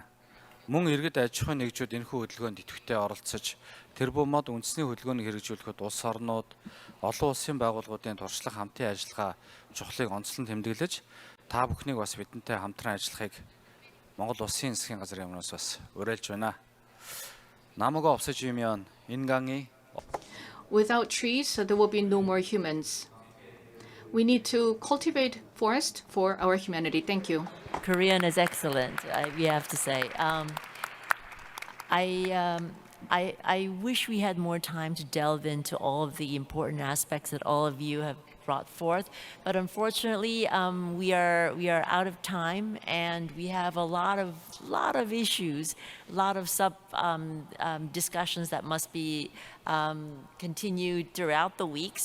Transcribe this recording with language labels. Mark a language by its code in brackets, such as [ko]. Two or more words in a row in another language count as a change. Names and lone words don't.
[mn] Мөн иргэд аж ахуйн нэгжүүд энэхүү хөдөлгөөнд идэвхтэй оролцож тэр бумад үндэсний хөдөлгөөнийг хэрэгжүүлэхэд улс орнууд, олон улсын байгууллагуудын туршлага хамтын ажиллагаа чухлыг онцлон тэмдэглэж та бүхнийг бас бидэнтэй хамтран ажиллахыг Монгол Улсын засгийн газрын өмнөөс бас уриалж байна. [ko] 남우가 없어지면 인간이 [en] Without trees, there will be no more humans. We need to cultivate forest for our humanity. Thank you. Korean is excellent, we have to say. I wish we had more time to delve into all of the important aspects that all of you have brought forth, but unfortunately, we are out of time, and we have a lot of issues, a lot of discussions that must be continued throughout the week.